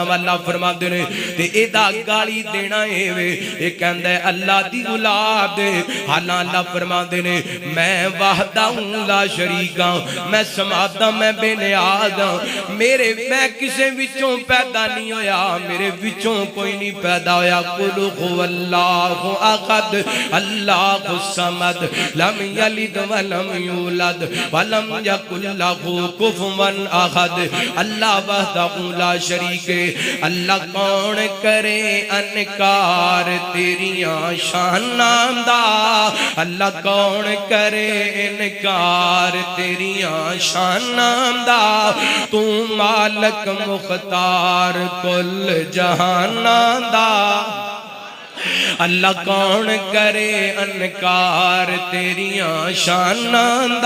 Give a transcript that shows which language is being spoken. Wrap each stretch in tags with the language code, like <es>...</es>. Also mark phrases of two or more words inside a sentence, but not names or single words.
<pa>اللہ فرماتے نے تے ایہدا گالی دینا ایویں اے کہندا ہے اللہ دی اولاد. حالاں اللہ فرماتے نے</pa> <ar>میں وحده لا شريك</ar> <pa>ہاں، میں صمدا میں بےنیاز ہاں، میرے میں کسے وچوں پیدا نہیں ہویا، میرے وچوں کوئی نہیں پیدا ہویا.</pa> <ar>قل هو الله أحد الله الصمد لم يلد ولم يولد ولم يكن له كفوا أحد.</ar> <pa>अल्लाह</pa> <ar>وحده لا شريك.</ar> <pa>اللہ کون کرے انکار تیریاں شاناں دا، اللہ کون کرے انکار تیریاں شاناں دا. تو مالک مختار کل جہاناں دا، اللہ کون کرے انکار تیریاں شاناں دا.</pa>